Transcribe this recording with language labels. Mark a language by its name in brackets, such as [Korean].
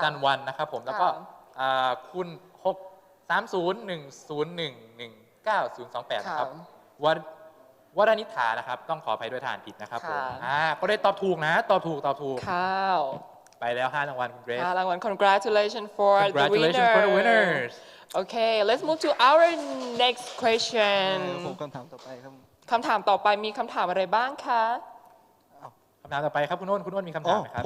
[Thai] จันวันนะครับผมแล้วก็ ค่ะ คุณ63010119028นะครับวรนิธานะครับ ต้องขออภัยด้วยทานผิดนะครับผม ค่ะ ก็ได้ตอบถูกนะ ตอบถูก ข้าว ไปแล้ว5รางวัลคุณเกรซ [English] 5รางวัล congratulations for Congratulations for the winners Okay let's move to our next question [Thai] ผมคำถามต่อไปครับ คำถามต่อไปมีคำถามอะไรบ้างคะ คำถามต่อไปครับคุณอ้นมีคำถามไหมครับ